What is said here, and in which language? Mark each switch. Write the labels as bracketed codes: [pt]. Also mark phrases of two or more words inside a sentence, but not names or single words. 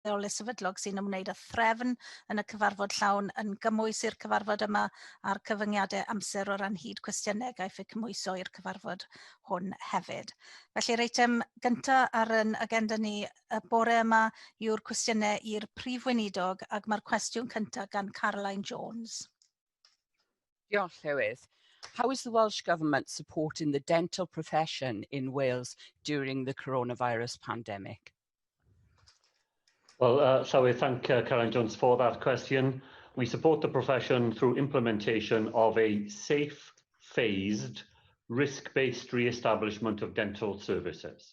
[cy] o sefydlog sy'n ymwneud â threfn yn y cyfarfod llawn yn gymwys i'r cyfarfod yma a'r cyfyngiadau amser o ran hyd cwestiynau gaiff eu cymwyso i'r cyfarfod hwn hefyd. Felly'r eitem gyntaf ar yn agenda ni y bore yma yw'r cwestiynau i'r Prif Weinidog ac mae'r cwestiwn cyntaf gan Caroline Jones. Diolch, Llywydd. [en] How is the Welsh Government supporting the dental profession in Wales during the coronavirus pandemic? Well, shall we thank Caroline Jones for that question. We support the profession through implementation of a safe, phased, risk-based re-establishment of dental services.